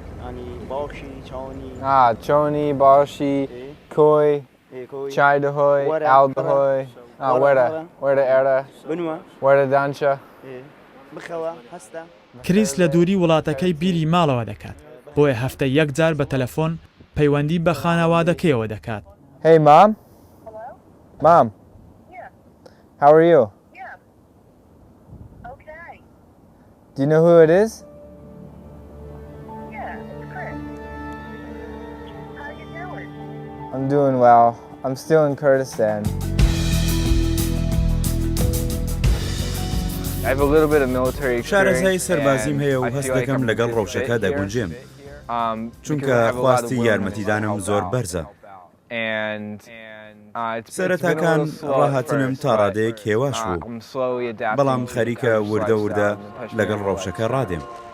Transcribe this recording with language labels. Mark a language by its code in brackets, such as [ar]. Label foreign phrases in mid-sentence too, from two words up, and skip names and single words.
[ckb] چۆنی باشی کۆی چای دەهۆی ئاو دەهۆی وەرە ئێرە وەرە دانچە. کریس لە دووری وڵاتەکەی بیری ماڵەوە دەکات، بۆیە هەفتە یەک جار بە تەلەفۆن پەیوەندی بە خانەوادەکەیەوە دەکات. [en] Hey mom. Mom. How are you? Okay. Do you know who it is? Yeah, it's Chris. How you doing? I'm doing well. I'm still in Kurdistan. [ckb] شارەزای سەربازیم هەیە و هەست دەکەم لەگەڵ ڕەوشەکە دەگونجێم، چونکە خواستی یارمەتیدانم زۆر بەرزە. سەرەتاکان ڕاهاتنم تا ڕادەیەک هێواش بوو، بەڵام خەریکە وردە وردە لەگەڵ ڕەوشەکە ڕادێم.